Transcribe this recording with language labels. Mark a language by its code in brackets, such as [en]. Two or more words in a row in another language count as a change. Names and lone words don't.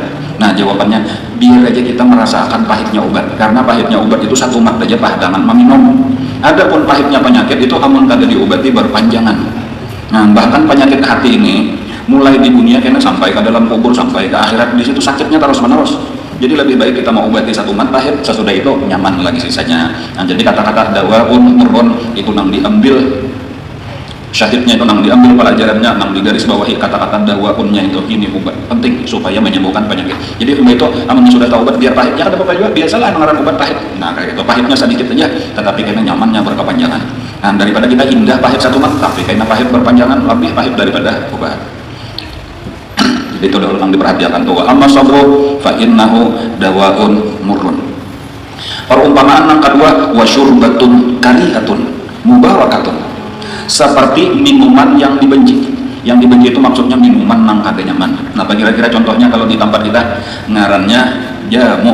[bjn] Nah, jawabannya biar aja kita merasakan pahitnya obat, karena pahitnya obat itu satu mat aja padangan meminum. Adapun pahitnya penyakit itu amun kada diobati berpanjangan. Nah, bahkan penyakit hati ini mulai di dunia kena sampai ke dalam kubur, sampai ke akhirat, di situ sakitnya terus menerus. Jadi lebih baik kita mau obati satu mat pahit, sesudah itu nyaman lagi sisanya. Nah, jadi kata-kata [ar] dawaun murrun [bjn] itu nang diambil syahidnya, itu nang diambil pelajarannya, nang digaris bawahi kata-kata dawaunnya itu ini obat penting supaya menyembuhkan penyakit. Jadi itu amun sudah tahu obat biar pahitnya kada apa-apa juga, biasalah ngaran obat pahit. Nah, kayak itu pahitnya sedikit aja tetapi kena nyamannya berkepanjangan. Nah, daripada kita indah pahit satu mat tapi kena pahit berpanjangan, lebih pahit daripada obat. Itu dahulu yang diperhatikan tuh. [ar] Amma sabru fa innahu dawaun murrun. [bjn] Perumpamaan yang kedua, [ar] wasyurbatun karihatun mubarakatun. [bjn] Seperti minuman yang dibenci. Yang dibenci itu maksudnya minuman nang kada nyaman. Nah, kira-kira contohnya kalau di tempat kita ngarannya jamu.